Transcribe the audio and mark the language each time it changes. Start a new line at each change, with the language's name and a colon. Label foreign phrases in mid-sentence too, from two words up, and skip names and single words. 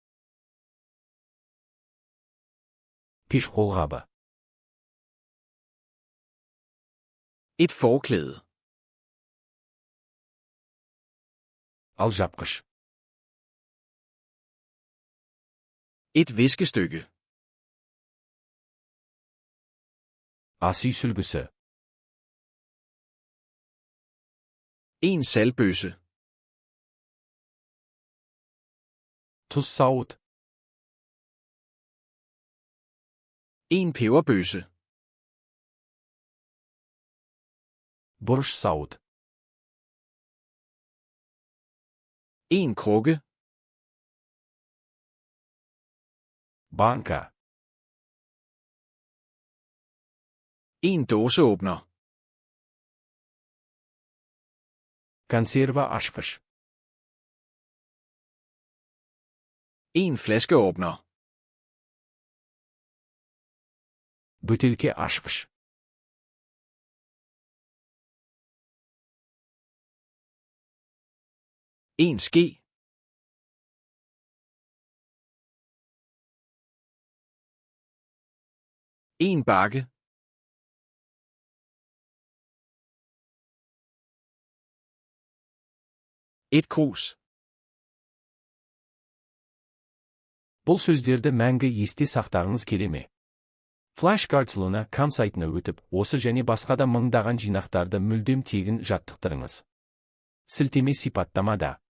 Kazakh: Пеш қолғабы.
Danish: Et forklæde.
Kazakh: Алжапқыш.
Danish: Et viskestykke.
Kazakh: Ас үй сүлгісі.
Danish: En saltbøsse.
Kazakh: Тұз сауыт.
Danish: En peberbøsse.
Kazakh: Бұрыш сауыт.
Danish: En krukke.
Kazakh: Банка.
Danish: En dåseåbner.
Kazakh: Консерва ашқыш.
Danish: En flaskeåbner.
Kazakh: Бөтелке ашқыш.
Danish: En ske. En bakke. Et krus.
Kazakh: Бұл сөздерді мәңгі есте сақтағыңыз келе ме? Flashcards Luna.com сайтына өтіп, осы және басқа да мыңдаған жинақтарды мүлдем тегін жаттықтырыңыз. Сілтеме сипаттамада.